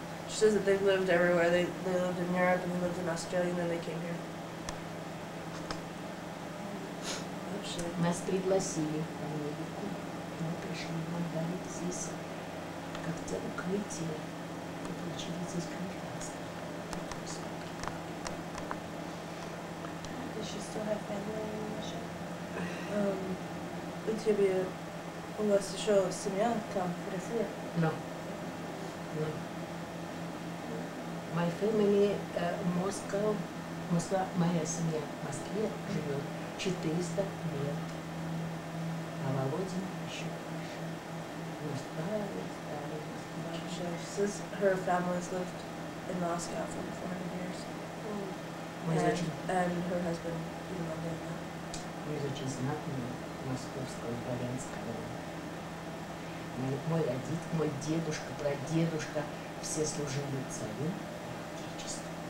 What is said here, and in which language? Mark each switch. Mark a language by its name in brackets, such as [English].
[English] She says that they've lived everywhere. They lived in Europe and they lived in Australia and then they came here. [Russian] Нас пригласили в Америку. Мы пришли, нам дали здесь как-то укрытие. Мы получили здесь гражданство. [English] Does she still have family in Russia? [Russian] У тебя, у вас еще семья там, в России? [English] No. No. My family Moscow, [Russian] Москва, моя семья в Москве живет 400 лет. А Володина еще больше. Ну, старый. [English] She says her family's lived in Moscow for 400 years. [Russian] Мы из очень, [English] And her husband, even longer than that. [Russian] мы из очень знатного московского дворянского рода. Мой родитель, мой дедушка, прадедушка, все служили царю и отечеству.